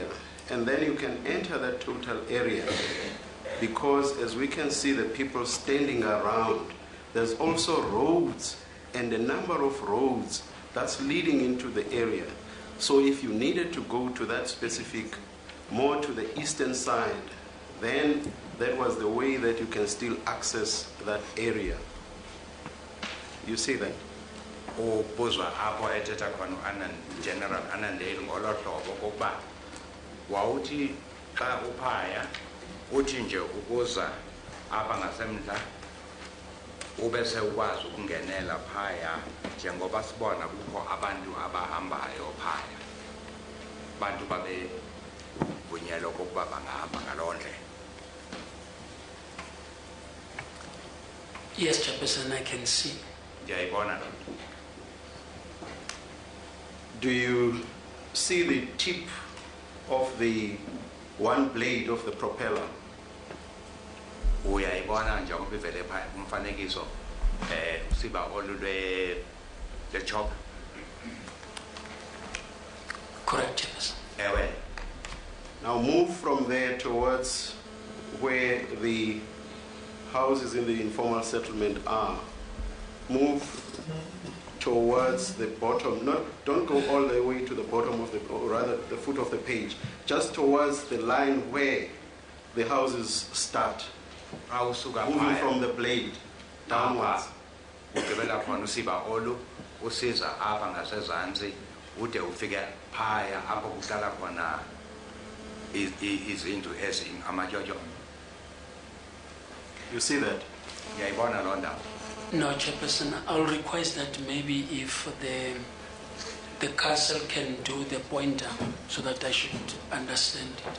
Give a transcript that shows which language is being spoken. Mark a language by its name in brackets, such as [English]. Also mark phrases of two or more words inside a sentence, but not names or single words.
[English] And then you can enter that total area, because as we can see the people standing around, there's also roads, and a number of roads that's leading into the area. So if you needed to go to that specific more to the eastern side, then that was the way that you can still access that area. You see that? [Xhosa] ubuzwa apho ethetha khona general anandeli ngolo hlobo kokuba wawuthi xa uphaya uthi nje ukuza apha ngasemntla ube sewukwazi ukungenela phaya njengoba sibona kukho abantu abahambayo phaya bantu babe vunyelwa kokuba bangahamba ngaloo ndlela. [English] Yes, Chairperson, I can see. [Xhosa] Ndiyayibona. [English] Do you see the tip of the one blade of the propeller? [Xhosa] Uyayibona njengoba ivele phaya kumfanekiso siba olulwe [English] the chop. Correct, Chairperson. [Xhosa] Ewe. [English] Now move from there towards where the houses in the informal settlement are. Move towards the bottom, don't go all the way to the bottom of the, or rather the foot of the page, just towards the line where the houses start. Moving from the blade downwards. [Xhosa] Ugqibela khona usiba olu usiza apha ngasezantsi ude ufike phaya apho kuhlala khona izindlu amatyotyombe. [English] You see that? [Xhosa] Uyayibona loo ndawo? [English] No, Chairperson, I'll request that maybe if the council can do the pointer so that I should understand it.